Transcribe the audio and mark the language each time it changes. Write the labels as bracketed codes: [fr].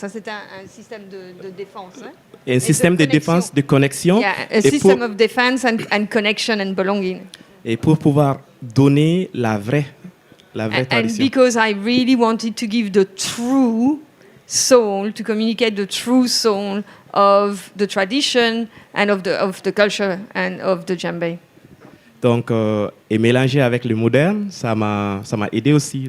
[fr] Ça, c'était un système de défense. Hein? Un système de défense, de connexion. [en] Yeah, a system of defense and connection and belonging. [fr] Et pour pouvoir donner la vraie tradition. [en] And because I really wanted to give the true soul, to communicate the true soul of the tradition and of the culture and of the djembé. [fr] Donc, et mélanger avec le moderne, ça m'a aidé aussi.